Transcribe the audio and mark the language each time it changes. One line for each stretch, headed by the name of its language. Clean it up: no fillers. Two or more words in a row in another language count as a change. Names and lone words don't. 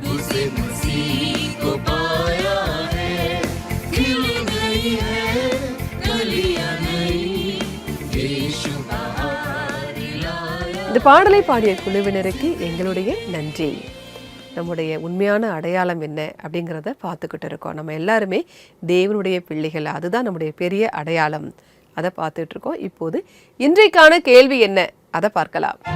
Hindi: से मसीह को पाया है, खिल गई है कलियां नई, यीशु बहार लाया।
Tamil: இந்த பாடலை பாடிய குழுவினருக்கு எங்களுடைய நன்றி. நம்முடைய உண்மையான அடையாளம் என்ன அப்படிங்கிறத பார்த்துக்கிட்டு இருக்கோம். நம்ம எல்லாருமே தேவனுடைய பிள்ளைகள், அதுதான் நம்முடைய பெரிய அடையாளம். அதை பார்த்துட்டு இருக்கோம். இப்போது இன்றைக்கான கேள்வி என்ன, அதை பார்க்கலாம்.